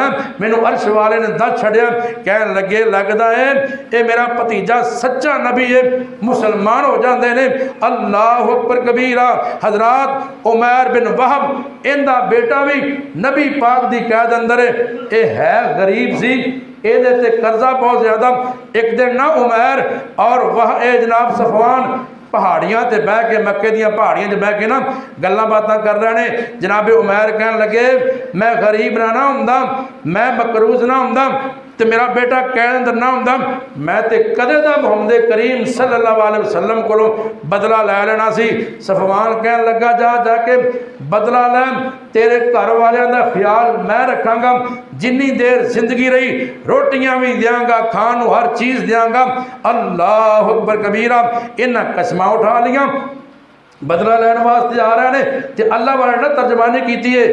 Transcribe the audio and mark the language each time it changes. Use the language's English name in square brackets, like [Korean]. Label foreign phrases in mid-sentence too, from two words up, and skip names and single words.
[Punjabi] مینوں عرش والے نے دس چھڈیا، کہ لگے [Urdu] لگتا ہے یہ میرا بھتیجا سچا نبی ہے، مسلمان ہو جاتے ہیں. [Arabic] الله أكبر كبيرا. [Urdu] حضرات عمیر بن وہب انکا بیٹا بھی نبی پاک کی قید اندر ہے غریب سی، یہ قرضہ بہت زیادہ. [Punjabi] ایک دن نا عمیر اور وہ جناب صفوان پہاڑیاں تے بہہ کے مکے دیاں پہاڑیاں چ بہہ کے نا گلاں باتاں کر رہے ہیں. جناب عمیر کہن لگے میں غریب نا ہوندا، میں مقروض نا ہوندا تو میرا بیٹا قید اندر نا ہوندا، میں تو کدے دا محمد کریم [Arabic] صلی اللہ علیہ وسلم [Punjabi] کو بدلہ لے لینا سی. صفوان کہن لگا جا جا کے بدلہ لے، تیرے گھر والوں کا خیال میں رکھاں گا، جنی دیر زندگی رہی روٹیاں بھی دیاں گا، کھان ہر چیز دیاں گا. [Arabic] الله أكبر كبيرا. [Punjabi] انہیں قسماں اٹھا لیا، بدلہ لین واسطے آ رہے ہیں تو اللہ والے نے ترجمانی کی ہے.